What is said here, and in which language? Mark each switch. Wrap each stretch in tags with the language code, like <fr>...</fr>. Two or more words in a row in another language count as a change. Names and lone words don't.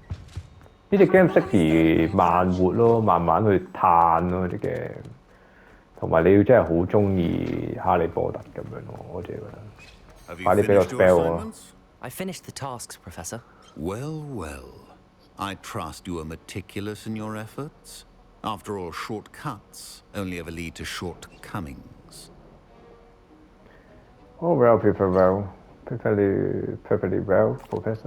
<yue>呢隻 game 適宜慢活咯，慢慢去嘆咯啲 game。同埋你要真係好中意哈利波特咁樣咯，我自己覺得。</yue> <en>Have you</en> <yue>快啲俾個</yue> <en>finished your</en> <yue>spell 我啦。</yue> <en>assignments? I finished the tasks, Professor. Well, well. I trust you are meticulous in your efforts. After all, shortcuts only ever lead to shortcomings. Oh well, perfectly well, Professor.</en>